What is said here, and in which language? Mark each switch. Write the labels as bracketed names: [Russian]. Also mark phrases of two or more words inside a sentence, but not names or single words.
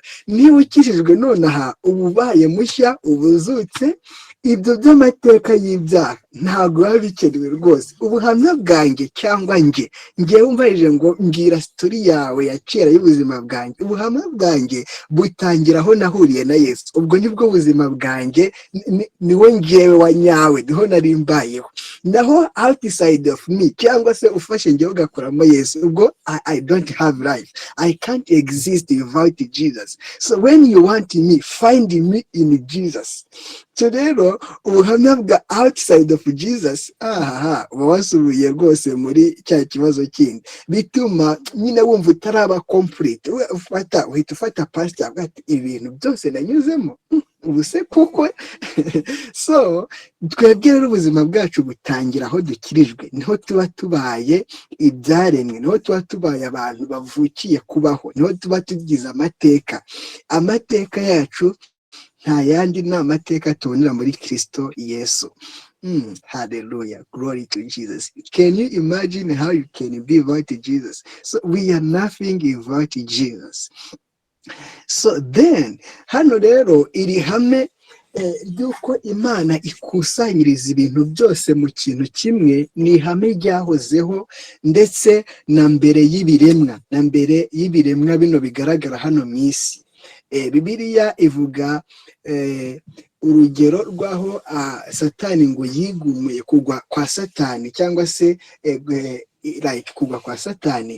[Kinyarwanda] Niba ukijijwe nonaha uba ubaye mushya, ubuzutse, ibyo by'amateka y'ibyaha ntabwo biba bikenewe rwose. Ubuhamya bwanjye cyangwa ngewe umbarije ngo mbwira sitori yawe ya kera y'ubuzima bwanjye, ubuhamya bwanjye butangira aho nahuriye na Yesu. Ubwo nibwo buzima bwanjye, niwe ngewe wa nyawe, niho nari mbayeho. Naho [English] outside of me, [Kinyarwanda] cyangwa se ufashe ngewe ugakuramo Yesu, ubwo [English] I don't have life. I can't exist without Jesus. So when you want me, find me in Jesus. [Kinyarwanda] So rero ubuhamya bwa [English] outside of Jesus, [Kinyarwanda] uba wasubiye rwose muri cya kibazo kindi, bituma nyine wumva utaraba complete. uhita ufata past yawe ati ibintu byose nanyuzemo ubu se kuko. So twebwe rero ubuzima bwacu butangira aho dukirijwe, niho tuba tubaye ibyaremwe, niho tuba tubaye abantu bavukiye kubaho, niho tuba tugize amateka yacu nta yandi, ni amateka tubonera muri Kristo Yesu. [English] Hallelujah, glory to Jesus. Can you imagine how you can be without Jesus? So we are nothing without Jesus. So then [Kinyarwanda] hano rero iri hame ry'uko Imana ikusanyiriza ibintu byose mu kintu kimwe, ni ihame ryahozeho ndetse na mbere y'ibiremwa bino bigaragara hano mu isi. Bibiliya ivuga urugero rw'aho Satani ngo yigumuye, kugwa kwa Satani, cyangwa se kugwa kwa Satani.